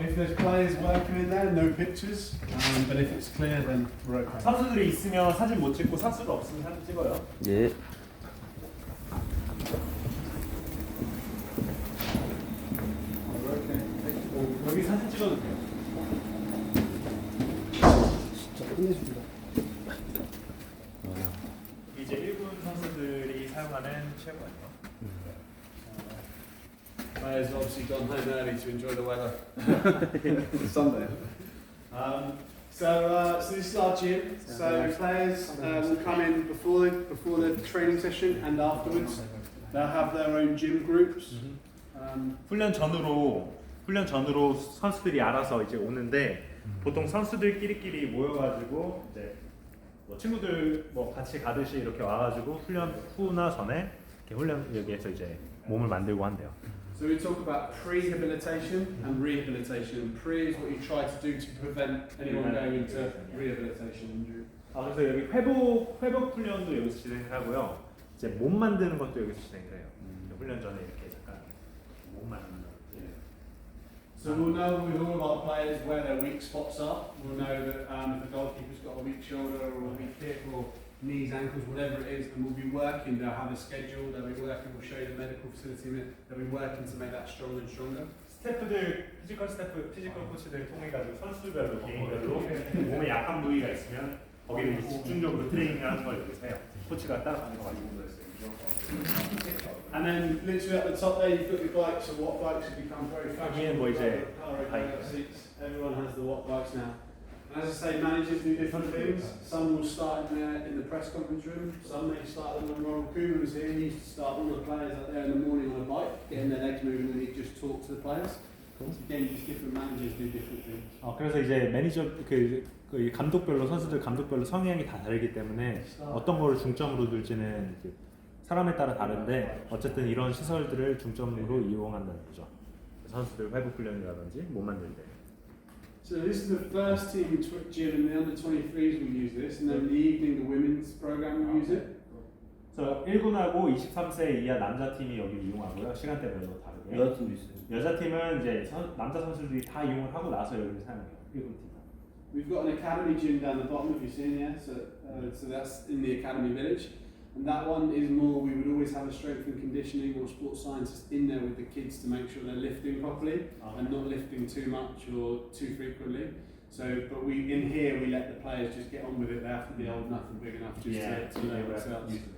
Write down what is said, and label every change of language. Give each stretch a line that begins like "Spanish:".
English: If there's players working in there, no pictures. But if it's clear, then we're okay.
Korean: 선수들이 있으면 사진 못 찍고 선수가 없으면 사진 찍어요. 예. 여기 사진 찍어도 돼요. 진짜 끝내줍니다. 이제 일본 선수들이 사용하는 체육관이요.
English: Players have obviously gone home early to enjoy the weather. Sunday. So this is our gym. So players will come in before the training session and afterwards. They'll have their own gym groups.
Korean: 훈련 전으로 선수들이 알아서 이제 오는데 보통 선수들끼리 모여가지고 이제 뭐 친구들 뭐 같이 가듯이 이렇게 와가지고 훈련 후나 전에 이렇게 훈련 여기에서 이제 몸을 만들고 한대요.
English: So we talk about pre-habilitation and rehabilitation. Pre is what you try to do to prevent anyone going into rehabilitation injury.
Korean: 그래서 여기 회복 훈련도 여기서 진행을 하고요. 이제 몸 만드는 것도 여기서 진행을 해요. 훈련 전에 이렇게 잠깐 몸 만드는 거.
English: So we'll know with all of our players where their weak spots are. We'll know that if the goalkeeper's got a weak shoulder or a weak hip or knees, ankles, whatever it is, and we'll be working. They'll have a schedule. They'll be working. We'll show you the medical facility. They'll be working to make that stronger and stronger.
Korean: 스태프들, 피지컬 코치들 통해 가지고 선수별로 개인별로 몸에 약한 부위가 있으면 거기를 집중적으로 트레이닝하는 걸 여기서 해요. 코치가 따라가는 거 가지고.
English: And then literally at the top there, you've got the bikes. So watt bikes have become very fashionable.
Korean: 뭐 이제
English: Everyone has the watt bikes now. And as I say, managers do different things. Some will start in the press conference room. Some may start them when Ronald Koeman was here. He used to start all the players out there in the morning on a bike, getting their legs moving, and he'd just talk to the players. Again, just different managers do different things.
Korean: 그래서 이제 매니저 그 감독별로 선수들 감독별로 성향이 다 다르기 때문에 어떤 거를 중점으로 둘지는 사람에 따라 다른데 어쨌든 이런 시설들을 중점으로 이용한다는 거죠. 선수들 회복 훈련이라든지 몸 만들 때.
English: So this is the first team gym, and the under 23s will use this, and then in the evening the women's program will use it.
Korean: 그래서 1군하고 23세 이하 남자 팀이 여기 이용하고요. 시간대별로 다르게. 여자 팀도 있어요. 여자 팀은 이제 남자 선수들이 다 이용을 하고 나서 여기를 사용해요. 1군 팀은.
English: We've got an academy gym down the bottom if you're seeing here, so that's in the academy village. And that one is more, we would always have a strength and conditioning or sports scientist in there with the kids to make sure they're lifting properly and not lifting too much or too frequently. So, but we in here we let the players just get on with it. They have to be old enough and big enough just to know themselves.